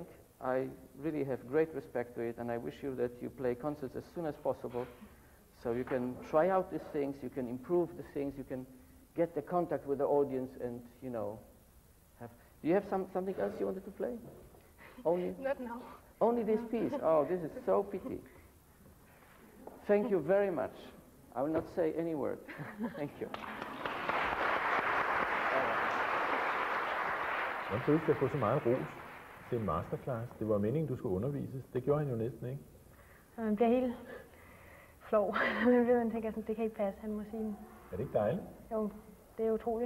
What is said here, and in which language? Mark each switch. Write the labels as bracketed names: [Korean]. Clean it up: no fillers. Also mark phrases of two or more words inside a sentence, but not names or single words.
[English] I really have great respect to it, and I wish you that you play concerts as soon as possible, so you can try out these things, you can improve the things, you can get the contact with the audience, and you know, have. Do you have something else you wanted to play? Only? Not now. Only this piece. Oh, this is so pity. Thank you very much. I will not say any word. Thank you. [Danish] Hvordan føles det at få så meget ros til en masterclass? Det var meningen, du skulle undervises. Det gjorde han jo næsten ikke. Man bliver helt flov. Man tænker sådan, det kan ikke passe, han må sige. Er det ikke dejligt? Jo, det er utroligt.